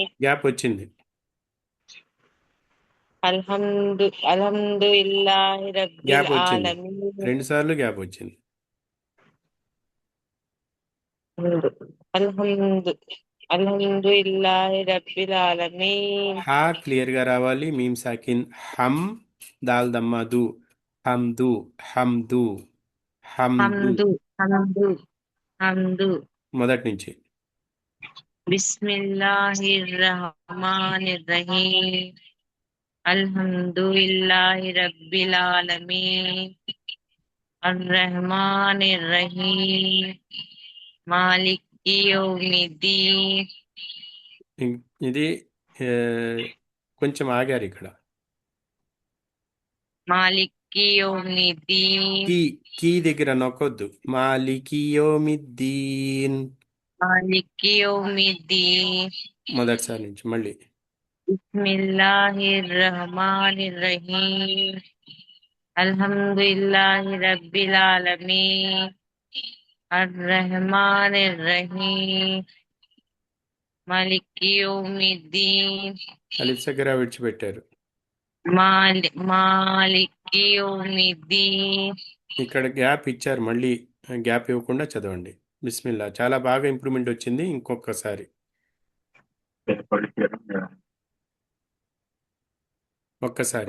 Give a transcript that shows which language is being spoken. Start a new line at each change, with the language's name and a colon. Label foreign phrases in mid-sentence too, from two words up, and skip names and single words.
Telugu: గ్యాప్ వచ్చింది.
Arabic: الحمد لله رب
Telugu: గ్యాప్ వచ్చింది,
Arabic: العالمين
Telugu: 2 సార్లు గ్యాప్ వచ్చింది.
Arabic: الحمد الحمد لله رب العالمين
Telugu: హా క్లియర్గా రావాలి.
Arabic: ميم ساكن حم, دال ضمة. حمد حمد حمد. حمد حمد حمد
Telugu: మొదటి నుంచి.
Arabic: بسم الله الرحمن الرحيم الحمد لله رب العالمين الرحمن الرحيم مالك يوم الدين
Telugu: ఇది ఆ, కొంచెం ఆగారు ఇక్కడ.
Arabic: مالك يوم الدين
Telugu: కీ కీ దగ్గర నొక్కొద్దు. మాలికియోమిద్దీన్.
Arabic: مالك يوم الدين
Telugu: మొదటిసారి నుంచి మళ్ళీ.
Arabic: بسم الله الرحمن الرحيم الحمد لله رب العالمين الرحمن الرحيم مالك يوم الدين
Telugu: అలిఫ్ దగ్గర విడిచిపెట్టారు.
Arabic: مالك يوم الدين
Telugu: ఇక్కడ గ్యాప్ ఇచ్చారు, మళ్ళీ గ్యాప్ ఇవ్వకుండా చదవండి. బిస్మిల్లా. చాలా బాగా ఇంప్రూవ్మెంట్ వచ్చింది. ఇంకొకసారి. ఒక్కసారి